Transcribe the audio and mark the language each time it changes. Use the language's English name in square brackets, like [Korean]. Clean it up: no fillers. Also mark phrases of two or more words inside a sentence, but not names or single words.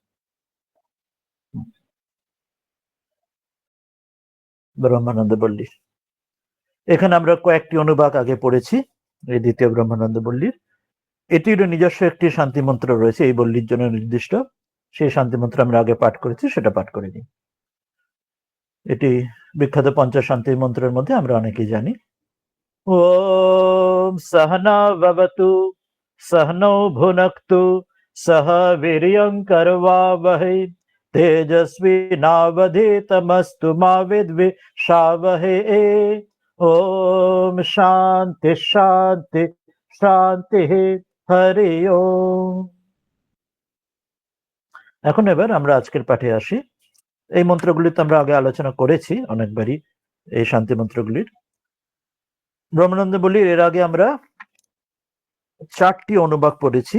[Bangla] ব্রহ্মানন্দ বল্লী, এখানে আমরা কয়েকটি অনুবাদ আগে পড়েছি এই দ্বিতীয় ব্রহ্মানন্দ বল্লীর। এটির নিজস্ব একটি শান্তি মন্ত্র রয়েছে এই বল্লীর জন্য নির্দিষ্ট। সেই শান্তি মন্ত্র আমরা আগে পাঠ করেছি, সেটা পাঠ করে নিই। এটি বিখ্যাত পঞ্চশান্তি মন্ত্রের মধ্যে আমরা অনেকেই জানি। [Sanskrit] ওম সহনা ভবতু सहनौ भुनक्तु सह वीर्यं करवावहै तेजस्विनावधीतमस्तु मा विद्विषावहै। ओम शांति शांति শান্তি। হরি ওম। [Bangla] এখন এবার আমরা আজকের পাঠে আসি। এই মন্ত্রগুলি তো আমরা আগে আলোচনা করেছি অনেকবারই, এই শান্তি মন্ত্রগুলির। ব্রহ্মানন্দ বল্লীর এর আগে আমরা 4টি অনুবাদ পড়েছি।